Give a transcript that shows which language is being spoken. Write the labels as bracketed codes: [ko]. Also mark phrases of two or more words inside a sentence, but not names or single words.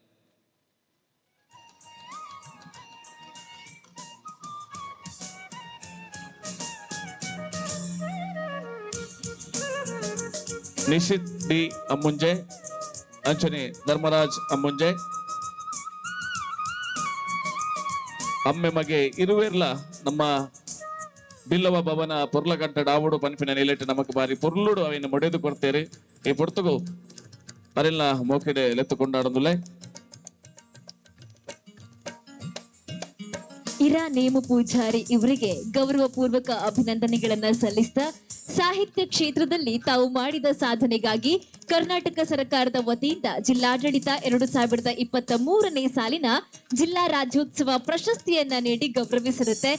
[tcy] ನಿಶಿತ್ ಡಿ ಅಮ್ಮುಂಜೆ ಅಂಚನೆ ಧರ್ಮರಾಜ್ ಅಮ್ಮುಂಜೆ ಅಮ್ಮೆ ಮಗೆ ಇರುವೆರ್ಲ ನಮ್ಮ ಬಿಲ್ಲವ ಭವನ ಪೊರ್ಲಗಂಟ ಡಾವುಡು ಪನ್ಪಿನ ನಿಲೆಟ್ ನಮಕ್ ಬಾರಿ ಪೊರ್ಲುಡು ಅವಿನ ಮೊಡೆದು ಕೊಡ್ತೇರಿ ಈ ಪೊರ್ತುಗು ಪರಿಲ್ನ ಮೋಕೆಡೆ ಲೆತ್ತುಕೊಂಡಾಡೊಂದುಲೆ [kn] ಇರಾ ನೇಮು ಪೂಜಾರಿ ಇವರಿಗೆ ಗೌರವ ಪೂರ್ವಕ ಅಭಿನಂದನೆಗಳನ್ನ ಸಲ್ಲಿಸ್ತಾ ಸಾಹಿತ್ಯ ಕ್ಷೇತ್ರದಲ್ಲಿ ತಾವು ಮಾಡಿದ ಸಾಧನೆಗಾಗಿ ಕರ್ನಾಟಕ ಸರ್ಕಾರದ ವತಿಯಿಂದ ಜಿಲ್ಲಾಡಳಿತ 2023ನೇ ಸಾಲಿನ ಜಿಲ್ಲಾ ರಾಜ್ಯೋತ್ಸವ ಪ್ರಶಸ್ತಿಯನ್ನ ನೀಡಿ ಗೌರವಿಸಿರುತ್ತೆ.